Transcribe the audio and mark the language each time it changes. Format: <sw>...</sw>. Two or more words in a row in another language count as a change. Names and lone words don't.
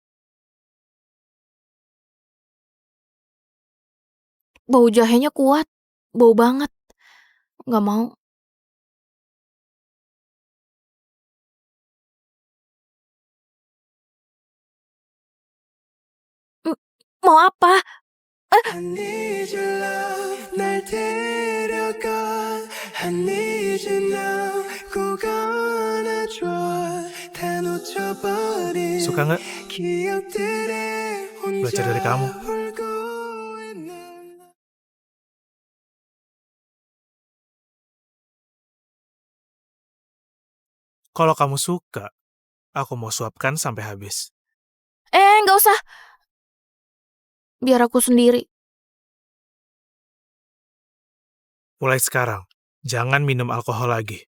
<id>Bau jahenya kuat, bau banget. Nggak mau. Mau apa?</id> <en>I need your love</en> <ko>날 데려가</ko> <en>I need you now</en> <ko>꼭 안아줘 다 놓쳐버린</ko> <id>Suka nggak?</id> <ko>기억들에 혼자</ko> <id>Belajar dari kamu.</id> <ko>울고 있는</ko> <id>Kalau kamu suka, aku mau suapkan sampai habis. Nggak usah. Biar aku sendiri. Mulai sekarang, jangan minum alkohol lagi.</id>